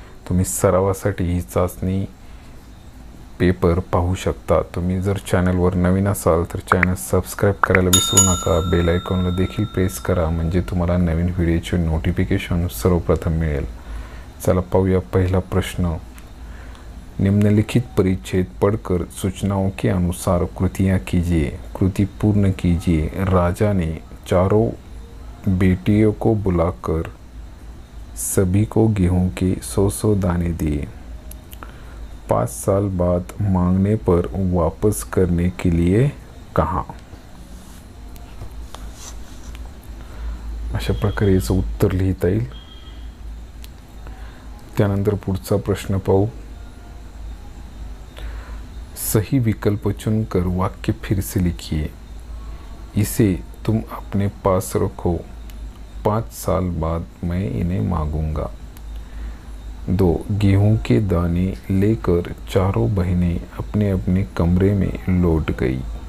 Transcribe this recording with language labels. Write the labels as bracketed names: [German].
[Marathi] तुम्ही सरावासाठी ही चाचणी पेपर पाहू शकता। तुम्ही जर चॅनलवर नवीन असाल तर चॅनल सबस्क्राइब करायला विसरू नका। बेल आयकॉनला देखील प्रेस करा म्हणजे तुम्हाला नवीन व्हिडिओचे नोटिफिकेशन सर्वप्रथम मिळेल। चला पाहूया पहिला प्रश्न। [Hindi] निम्नलिखित परिच्छेद पढ़कर सूचनाओं के अनुसार कृतियाँ कीजिए। कृति पूर्ण कीजिए। राजा ने चारों बेटियों को बुलाकर सभी को गेहूं के 100 दाने दिए। 5 साल बाद मांगने पर वापस करने के लिए कहा। [Marathi] अशा प्रकारे याचं उत्तर लिहिता येईल। त्यानंतर पुढचा प्रश्न पाहू। [Hindi] सही विकल्प चुनकर वाक्य फिर से लिखिए। इसे तुम अपने पास रखो, 5 साल बाद मैं इन्हें मांगूंगा। 2 गेहूं के दाने लेकर चारों बहनें अपने अपने कमरे में लौट गई।